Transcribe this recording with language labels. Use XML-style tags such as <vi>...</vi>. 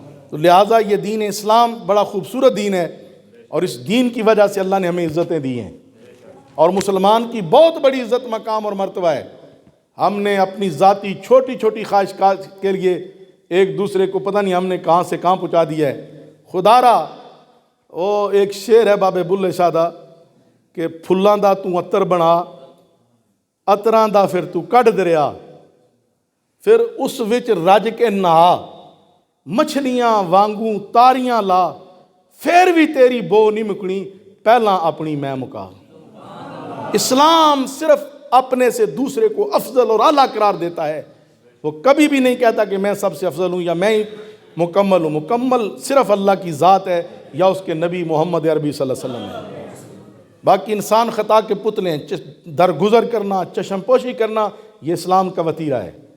<ur>تو لہٰذا یہ دین اسلام بڑا خوبصورت دین ہے, اور اس دین کی وجہ سے اللہ نے ہمیں عزتیں دی ہیں, اور مسلمان کی بہت بڑی عزت مقام اور مرتبہ ہے. ہم نے اپنی ذاتی چھوٹی چھوٹی خواہشات کے لیے ایک دوسرے کو پتہ نہیں ہم نے کہاں سے کہاں پہنچا دیا ہے. خدا را وہ ایک شعر ہے</ur> <pa>بابے بلے شاہ دا کہ پھلاں دا تو عطر بنا, عطراں دا پھر تو کڈ دریا, پھر اس وچ رج کے نہا, مچھلیاں وانگوں تاریاں لا، پھر بھی تیری بو نہیں مکنی، پہلا اپنی میں مکا۔</pa> <ur>اسلام صرف اپنے سے دوسرے کو افضل اور اعلیٰ قرار دیتا ہے، وہ کبھی بھی نہیں کہتا کہ میں سب سے افضل ہوں یا میں ہی مکمل ہوں۔ مکمل صرف اللہ کی ذات ہے یا اس کے نبی محمد عربی صلی اللہ علیہ وسلم ہے۔ باقی انسان خطا کے پتلے ہیں، درگزر کرنا، چشم پوشی کرنا، یہ اسلام کا وتیرہ ہے۔</ur>